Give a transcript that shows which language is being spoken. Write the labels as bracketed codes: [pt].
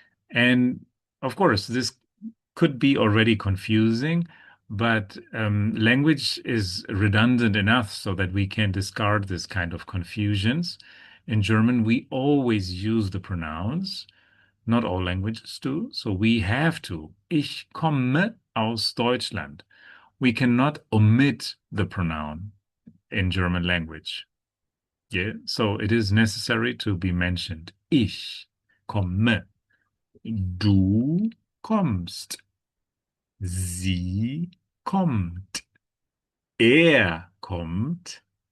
[en] And of course, this could be already confusing, but language is redundant enough so that we can discard this kind of confusions. In German, we always use the pronouns. Not all languages do, so we have to. [de] Ich komme aus Deutschland. [en] We cannot omit the pronoun in German language. Yeah, so it is necessary to be mentioned. [de] Ich komme. Du kommst. Sie kommt. Er kommt.